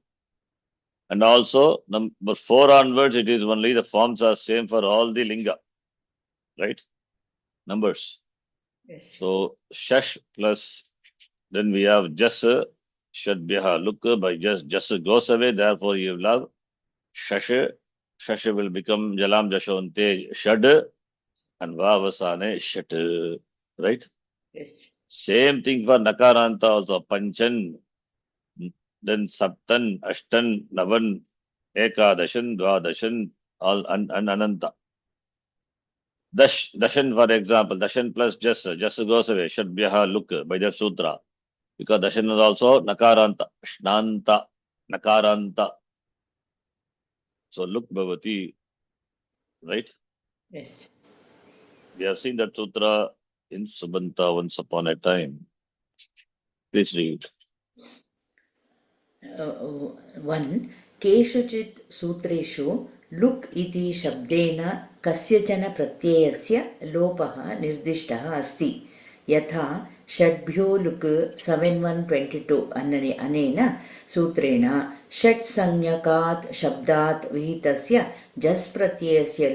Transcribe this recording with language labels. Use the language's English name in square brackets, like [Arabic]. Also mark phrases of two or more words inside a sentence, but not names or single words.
[English] And also, number 4 onwards, it is only the forms are same for all the linga. Right? Numbers. Yes. So shash plus, then we have jas, shadbyaha. Look, by jas goes away, therefore you will have shash. Shash will become [Sanskrit] jalam jashonte shad, [English] and vavasane shat. Right? Yes. Same thing for nakaranta also. [Sanskrit] Panchan, then saptan, ashtan, navan, ekadashan, dvadashan, [English] all and ananta. Dashan, for example, dashan plus jasa goes away. [Sanskrit] Shadbyaha look [English] by that sutra. Because dashan is also [Sanskrit] nakaranta, shnanta, nakaranta. [English] So [Sanskrit] look bhavati, [English] right? Yes. We have seen that sutra in Subanta once upon a time. Please read. One, [Sanskrit] केषुचित् सूत्रेषु लुक् इति शब्देन कस्यचन प्रत्ययस्य लोपः निर्दिष्टः अस्ति यथा षड्भ्यो लुक् 7:122 अनेन सूत्रेण षट् संज्ञकात् शब्दात् विहितस्य जस् प्रत्ययस्य